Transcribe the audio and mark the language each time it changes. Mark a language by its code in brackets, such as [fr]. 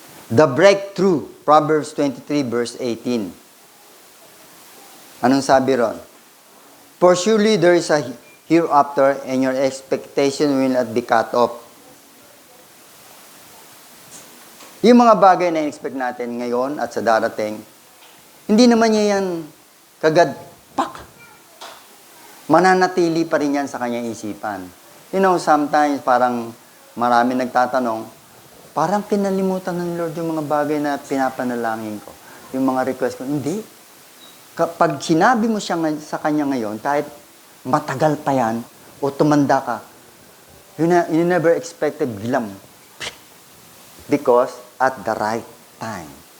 [en] The breakthrough, Proverbs 23 verse 18. [tl] Anong sabi ron? [en] For surely there is a hereafter and your expectation will not be cut off. [tl] Yung mga bagay na expect natin ngayon at sa darating, hindi naman niya yan kagad, mananatili pa rin yan sa kanyang isipan. Sometimes parang marami nagtatanong, parang pinalimutan ng Lord yung mga bagay na pinapanalangin ko. Yung mga request ko, hindi. Kapag sinabi mo siya sa kanya ngayon, kahit matagal pa yan, o tumanda ka, [en] you never expected [tl] biglang. [en] Because at the right time.